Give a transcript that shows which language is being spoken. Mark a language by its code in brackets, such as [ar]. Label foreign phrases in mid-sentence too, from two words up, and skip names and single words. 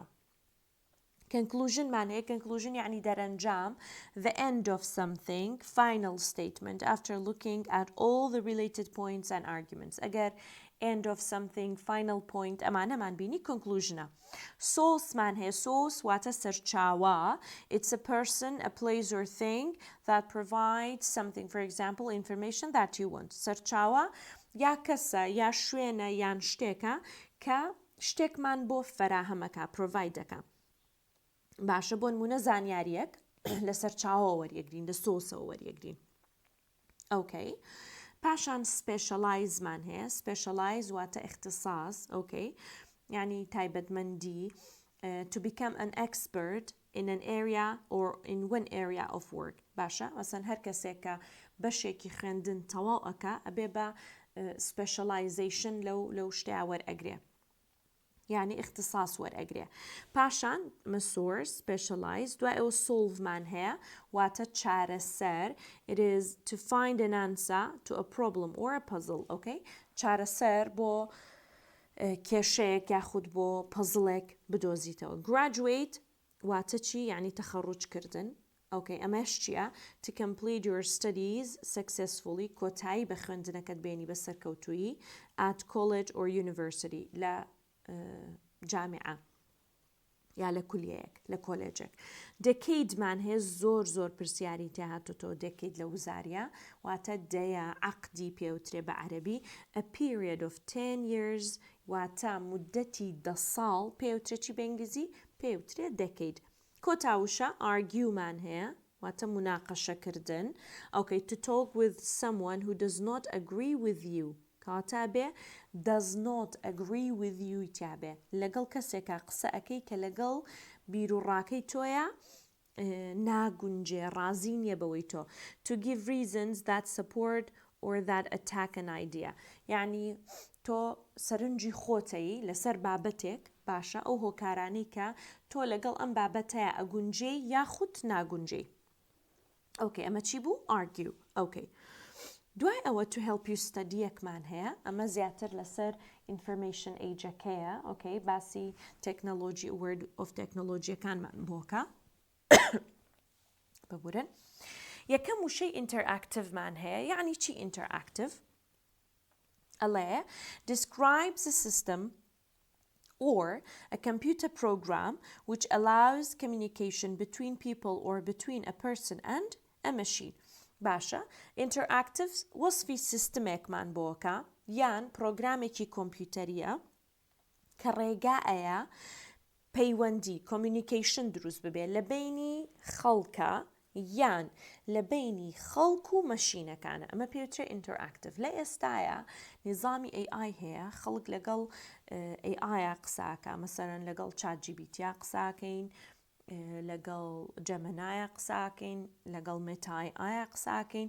[en] Conclusion [ckb] مان هەیە [en] conclusion [ckb] یعنی دەرەنجام [en] the end of something final statement after looking at all the related points and arguments ئەگەر end of something final point [ckb] ئەمانەمان بینی [en] conclusionە. [ckb] Source مان هەیە source واتە سەرچاوە [en] it's a person a place or thing that provides something for example information that you want [ckb] سەرچاوە یا کەسە یا شوێنە یان شتێکە کە شتێکمان بۆ فەراهەمەکە پرۆڤایدەکە باشە بۆ نمونە زانیاریەک لەسەر چاوە وەریەگرین لە سۆسەوە وەریەگرین. Okay. پاشان specialize مان هەیە specialize واتە اختصاص okay. یعنی تایبەتمەندی [en] to become an expert in an area or in one area of work [ckb] باشە مثلا هەر کەسێک کە بەشێکی خوێندن تەواو ئەکا ئەبێ بە specialization لەو شتیا وەرئەگرێ یعنی اختصاص وەرئەگرێ پاشان source specialize دوای ئەوە solve مان هەیە واتە چارەسەر [en] it is to find an answer to a problem or a puzzle [ckb] okay چارەسەر بۆ کێشەیەک یاخود بۆ پەزڵێک بدۆزیتەوە. graduate واتە چی؟ یعنی تەخەڕوجکردن. ئۆکەی ئەمەش چییە؟ [en] to complete your studies successfully [ckb] کۆتایی بە خوێندنەکەت بێنی بە سەرکەوتووی [en] at college or university [ckb] لە جامعە یا لە کولیەیەک لە کۆلێجێک. دەکەیدمان هەیە زۆر پرسیاری تێهاتۆتەوە دەکەیت لە وزاریە واتە دەیە عەقدی پێوترێ بە عەرەبی [en] a period of 10 years [ckb] واتە مودەتی 10 ساڵ پێوترێ چی بە ئینگلیزی؟ پێوترێ دەکەید. کۆتاوشە argueمان هەیە واتە مناقەشەکردن. Okay, [en] to talk with someone who does not agree with you [ckb] کاتە بێ [en] does not agree with you [ckb] تیابێ لەگەڵ کەسێکە قسە ئەەکەی کە لەگەڵ بیرروڕاکەی تۆیە ناگونجێ ڕازی نییە بەوەی تۆ. [en] to give reasons that support or that attack an idea [ckb] یعنی تۆ سەرنجی خۆتەی لەسەر بابەتێک باشە ئەو هۆکارانەی کە تۆ لەگەڵ ئەم بابەتەیە ئەگونجێ یاخود ناگونجێ. ئۆکەی ئەمە چی بوو؟ argue. ئۆکەی دوای ئەوە [en] to help you study [ckb] یەکمان هەیە ئەمە زیاتر لەسەر [en] information age- [ckb] ەکەیە. ئۆکەی باسی تەکنۆلۆژی [en] word of [ckb] تەکنۆلۆژیەکانمان بۆکە ببورن. یەکەم وشەی interactiveمان هەیە. یعنی چی interactive؟ [en] ئەڵێ describes a system or a computer program which allows communication between people or between a person and a machine. [ckb] باشە interactive وەصفی سیستمێکمان بۆکە یان پرۆگرامێکی کۆمپیوتەریە کە ڕێگایە پەیوەندی communication دروست ببێ لە بینی خەڵکە یان لە بینی خەڵک و مەشینەکانە. ئەمە پێوترێ interactive. لە ئێستاە نظامی AI هەیە خەڵک لەگەڵ AI قساکە مەسەرەن لەگەڵ ChatGPT قساکەین لەگەڵ جەمەنایە قساکەین لەگەڵ مێتای ئایا قساکەین.